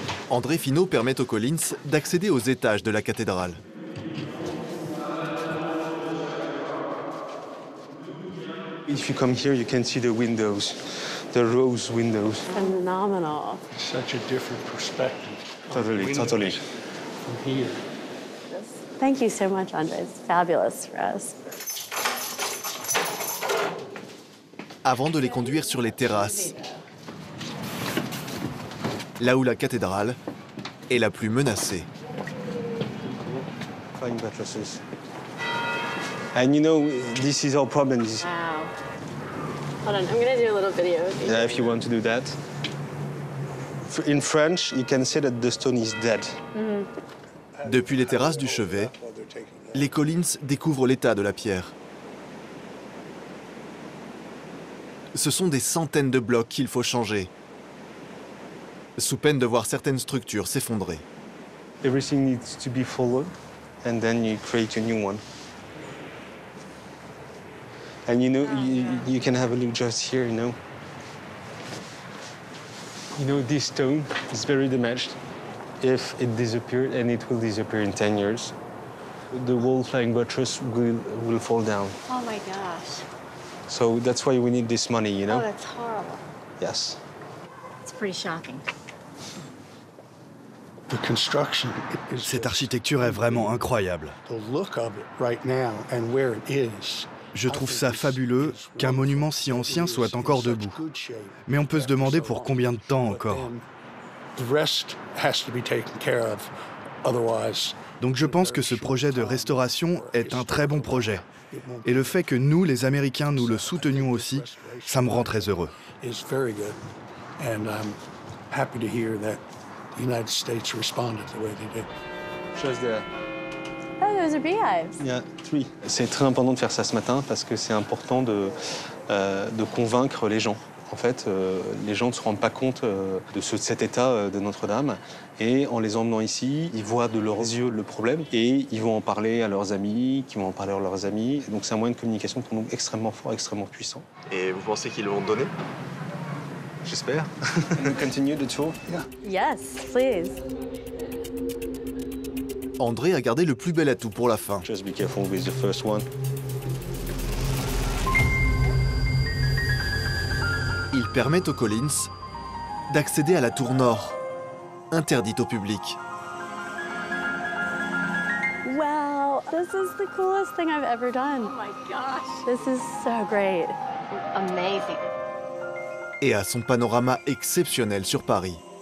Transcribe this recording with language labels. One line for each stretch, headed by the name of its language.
French: André Finot permet aux Collins d'accéder aux étages de la cathédrale.
English: If you come here, you can see the windows, the rose windows. Phenomenal. such a different perspective. Totally. From here. Thank you so much, Andre. It's fabulous for us.
French: Avant de les conduire sur les terrasses, là où la cathédrale est la plus menacée.
English: Flying buttresses. And you know, this is our problem. Wow. Hold on, I'm gonna do a little video with you. Yeah, if you want to do that. In French, you can say that the stone is dead.
French: Depuis les terrasses du chevet, les Collins découvrent l'état de la pierre. Ce sont des centaines de blocs qu'il faut changer, sous peine de voir certaines structures s'effondrer.
English: Everything needs to be followed, and then you create a new one. And you know, you can have a look just here, you know. You know, this stone is very damaged. If it disappeared, and it will disappear in 10 years, the whole flying buttress will fall down. Oh my gosh. So that's why we need this money, you know? Oh, that's horrible. Yes. It's pretty shocking. The construction is
French: Cette architecture est vraiment incroyable.
English: the look of it right now and where it is.
French: Je trouve ça fabuleux qu'un monument si ancien soit encore debout. Mais on peut se demander pour combien de temps encore.
English: The rest has to be taken care of. Otherwise,
French: Donc je pense que ce projet de restauration est un très bon projet. Et le fait que nous, les Américains, nous le soutenions aussi, ça me rend très heureux.
English: is very good. And I'm happy to hear that the United States responded the way they did. Just there. Oh, those are beehives. Yeah, 3.
French: C'est très important de faire ça ce matin parce que c'est important de convaincre les gens. En fait, les gens ne se rendent pas compte de cet état de Notre-Dame. Et en les emmenant ici, ils voient de leurs yeux le problème et ils vont en parler à leurs amis, qui vont en parler à leurs amis. Donc c'est un moyen de communication pour nous extrêmement fort, extrêmement puissant. Et vous pensez qu'ils vont donner? J'espère. On continue
English: the tour? Yes, please.
French: André a gardé le plus bel atout pour la fin.
English: Just be careful with the first one.
French: Il permet aux Collins d'accéder à la tour nord, interdite au public.
English: Wow, this is the coolest thing I've ever done. Oh my gosh. This is so great. Amazing.
French: Et à son panorama exceptionnel sur Paris.